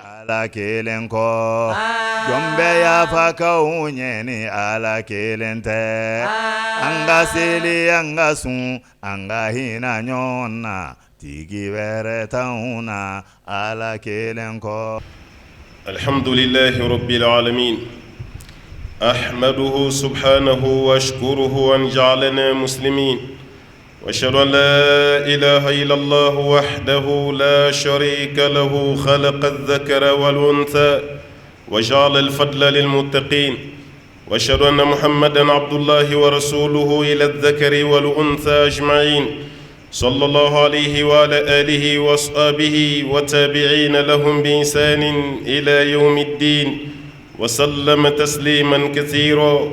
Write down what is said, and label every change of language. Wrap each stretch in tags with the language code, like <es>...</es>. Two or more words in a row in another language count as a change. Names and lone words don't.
<bm>ala kelen kɔ jɔn bɛ yafa k'aw ɲɛ ni ala kelen tɛ an ka seli an ka sun an ka hinɛ ɲɔgɔn na tigi wɛrɛ t'anw na ala kelen kɔ.</bm> <ar>الحمد لله رب العالمين أحمده سبحانه وأشكره أن جعلنا مسلمين، وأشهد أن لا إله إلا الله وحده لا شريك له، خلق الذكر والأنثى وجعل الفضل للمتقين، وأشهد أن محمدا عبد الله ورسوله إلى الذكر والأنثى أجمعين، صلى الله عليه وعلى آله وأصحابه وتابعين لهم بإحسان إلى يوم الدين، وسلم تسليما كثيرا.</ar>